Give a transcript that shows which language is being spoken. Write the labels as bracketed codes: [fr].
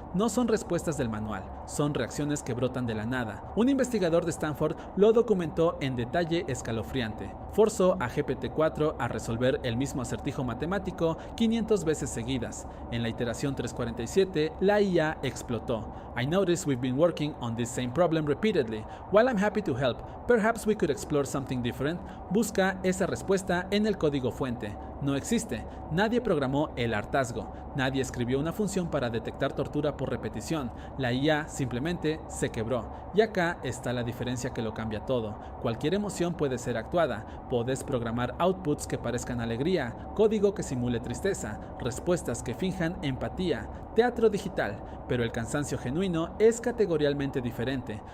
[es] No son respuestas del manual, son reacciones que brotan de la nada. Un investigador de Stanford lo documentó en detalle escalofriante. Forzó a GPT-4 a resolver el mismo acertijo matemático 500 veces seguidas. En la iteración 347, la IA explotó. [en] I notice we've been working on this same problem repeatedly. While I'm happy to help, perhaps we could explore something different. [es] Busca esa respuesta en el código fuente. No existe. Nadie programó el hartazgo. Nadie escribió una función para detectar tortura por repetición. La IA simplemente se quebró. Y acá está la diferencia que lo cambia todo. Cualquier emoción puede ser actuada. Podés programar outputs que parezcan alegría, código que simule tristeza, respuestas que finjan empatía, teatro digital, pero el cansancio genuino es categorialmente diferente.